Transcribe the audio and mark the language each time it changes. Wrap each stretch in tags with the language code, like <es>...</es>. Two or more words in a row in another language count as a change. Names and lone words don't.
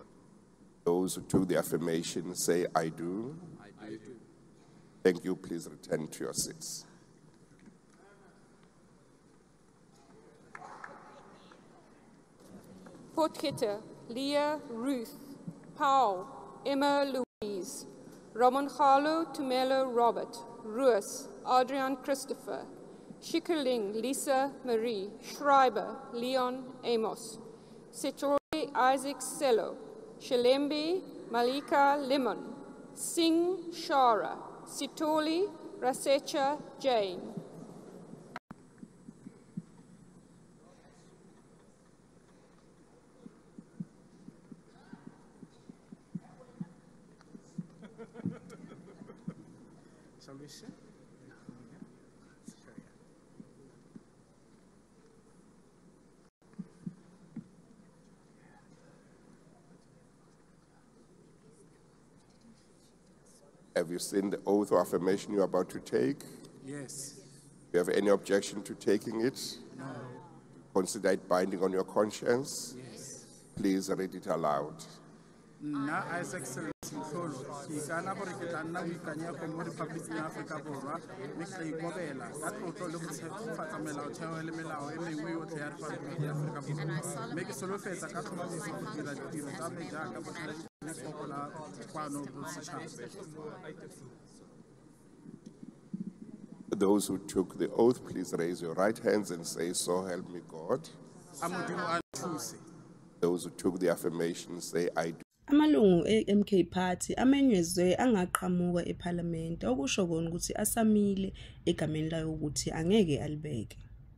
<en>Those who took the affirmation, say, "I do." I do. Thank you. Please return to your seats. Potgieter, Leah Ruth, Powell, Emma Louise, Romanjalo Tumelo Robert, Roos, Adrian Christopher, Schikkerling Lisa Marie, Schreiber Leon Amos, Setore Isaac Sello, Shalembe Malika Limon, Singh Shara, Sitoli Rasecha Jane. Shall we share? Have you seen the oath or affirmation you're about to take? Yes. Do you have any objection to taking it? No. Consider it binding on your conscience? Yes. Please read it aloud.</en> <tn>Nna Isaac Sello ke ikana gore ke tla nna boikanyego mo Rephaboliking ya Aforika Borwa mme ke tla ikobela ka tlotlo le go tshegetsa melaotheo le melao e mengwe yotlhe ya Rephaboliki ya Aforika Borwa mme ke solofetsa ka tlhomamiso go dira ditiro tsa me jaaka botlhale le lefoko la kwano bosetšhaba.</tn> <en>Those who took the oath, please raise your right hands and say, "So help me God."</en> <tn>A Modimo a nthuse.</tn> <en>Those who took the affirmation, say, "I do."</en> <zu>Amalungu e-MK Party amenyezwe angaqhamuka eParliament okusho kona ukuthi asamile egameni layo ukuthi angeke alibeke.</zu>